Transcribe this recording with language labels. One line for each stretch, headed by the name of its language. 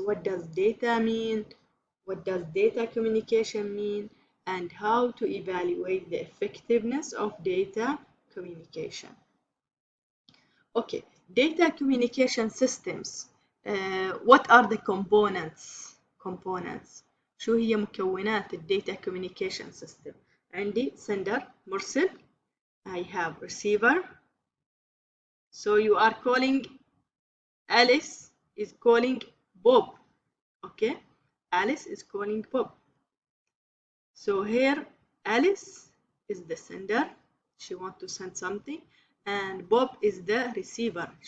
English: What does data mean? What does data communication mean? And how to evaluate the effectiveness of data communication. Okay, data communication systems. What are the components?
Arabic: شو هي مكونات الداتا
English: communication system؟
Arabic: عندي sender مرسل.
English: I have receiver. So you are calling Alice is calling Bob. Okay, Alice is calling Bob. So here Alice is the sender. She wants to send something, and Bob is the receiver.